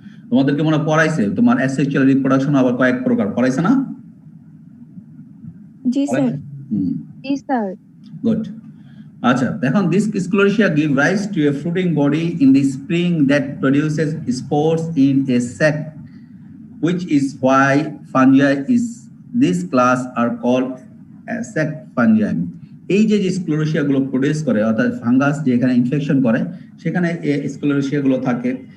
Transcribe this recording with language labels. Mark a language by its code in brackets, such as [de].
[bn] তোমাদেরকে মনে পড়াইছে তোমার অ্যাসেক্সুয়াল রিপ্রোডাকশন আবার কয়েক প্রকার পড়াইছে না? জি স্যার। জি স্যার। গুড। আচ্ছা, এখন [en] this sclerotia give rise to a fruiting body in the spring that produces spores in a sac, which is why fungi is this class are called sac fungi. [bn] এই যে স্ক্লেরোশিয়া গুলো produce করে, অর্থাৎ fungus যেখানে infection করে সেখানে স্ক্লেরোশিয়া গুলো থাকে।